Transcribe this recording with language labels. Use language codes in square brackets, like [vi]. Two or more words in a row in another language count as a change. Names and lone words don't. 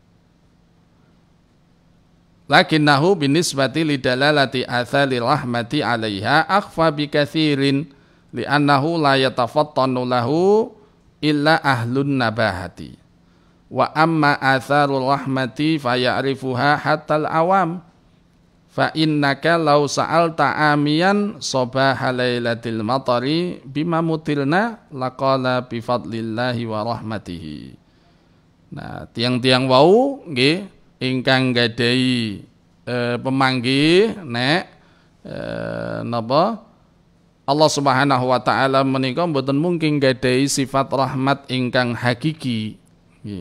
[ar] لكنه بالنسبة لدلالة آثار الرحمة عليها أخفى بكثير لأنه لا يتفطن له إلا أهل النباهة وأما آثار الرحمة فيعرفها حتى العوام فإنك لو سألت عاميا صباح ليلة المطر بم مطرنا لقال بفضل الله ورحمته. [jv] Nah, tiang-tiang wau nggih ingkang gadhahi pemanggih nek napa Allah [ar] سبحانه وتعالى [jv] menika mboten mungkin gadhahi sifat rahmat ingkang hakiki. Nggih.